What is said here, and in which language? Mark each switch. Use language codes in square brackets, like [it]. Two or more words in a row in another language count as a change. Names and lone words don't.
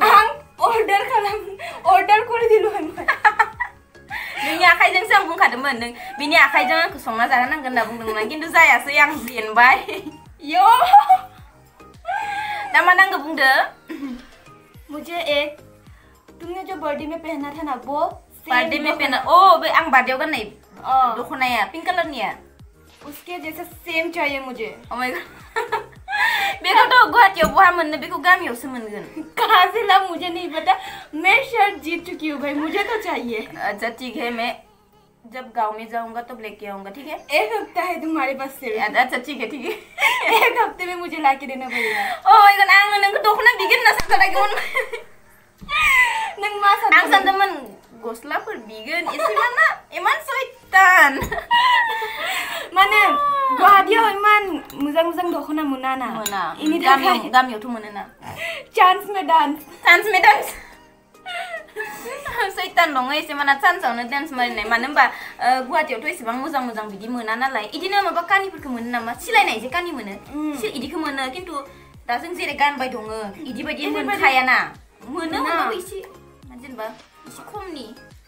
[brx] आं अर्डार [bn] করে দিলুন [brx] नोंनि आखाइजोंसो आं बुंखादोंमोन नों बिनि आखाइजों आंखौ संना जाहोनांगोन होनना बुंदोंमोन खिन्थु जायासै आं जेनबाय यो दा मा नांगौ बुंदो [hi] मुझे एक तुमने जो बर्थडे में पहना था ना वो बर्थडे में पहना [brx] ओ बे आं बर्थडेयाव गाननाय दखनाया पिंक कलरनिया [hi] उसके जैसा सेम चाहिए मुझे [en] oh my god [brx] बेखौथ' गुवाहाटीयाव बहा मोननो बेखौ गामियावसो मोनगोन [hi] कहाँ से ला मुझे नहीं पता मैं शर्ट जीत चुकी हूँ भाई मुझे तो चाहिए अच्छा ठीक है मैं जब गांव में जाऊंगा तो लेके आऊंगा ठीक है एक हफ्ता है तुम्हारे पास से अच्छा ठीक है एक हफ्ते में मुझे लाके देना पड़ेगा [en] oh my god [brx] आं नोंखौ दखना बिगोन होनना सानथाराखैमोन नों मा आं सानदोंमोन गस्लाफोर बिगोन एसेबाना इमान सैतान माने गुवाहाटीयाव इमान मोजां दखना मोना ना मोना इनि थाखाय गामियावथ' मोनोना [hi] चान्स में डांस [brx] सैतान दङ एसेबाना चान्सआवनो डान्स मारिनाय मानो होनबा गुवाहाटीयावथ' एसेबां मोजां बिदि मोना नालाय इदिनो माबा कानिफोरखौ मोनो नामा सिलायनाय जे कानि मोनो इदिखौ मोनो खिन्थु दा जों जेरै गानबाय दङ इदि बायदि मोनखायाना मोनो होनबाबो एसे जेनेबा एसे खमनि